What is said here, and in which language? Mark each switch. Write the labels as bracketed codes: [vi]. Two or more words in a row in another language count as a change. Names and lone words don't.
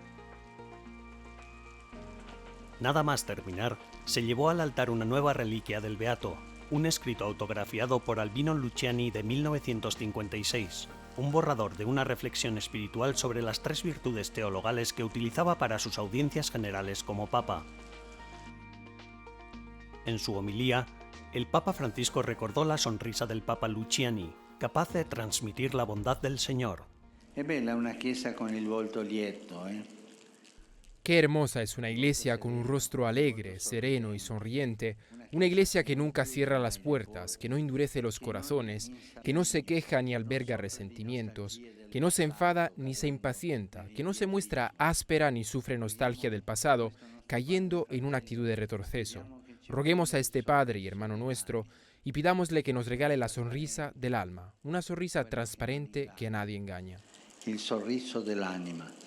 [es] Nada más terminar, se llevó al altar una nueva reliquia del beato, un escrito autografiado por Albino Luciani de 1956, un borrador de una reflexión espiritual sobre las 3 virtudes teologales que utilizaba para sus audiencias generales como papa. En su homilía, el Papa Francisco recordó la sonrisa del Papa Luciani, capaz de transmitir la bondad del Señor. [it] È bella una chiesa con il volto lieto, [es] Qué hermosa es una iglesia con un rostro alegre, sereno y sonriente, una iglesia que nunca cierra las puertas, que no endurece los corazones, que no se queja ni alberga resentimientos, que no se enfada ni se impacienta, que no se muestra áspera ni sufre nostalgia del pasado, cayendo en una actitud de retroceso. Roguemos a este Padre y hermano nuestro y pidámosle que nos regale la sonrisa del alma, una sonrisa transparente que a nadie engaña. [it] il sorriso dell'anima.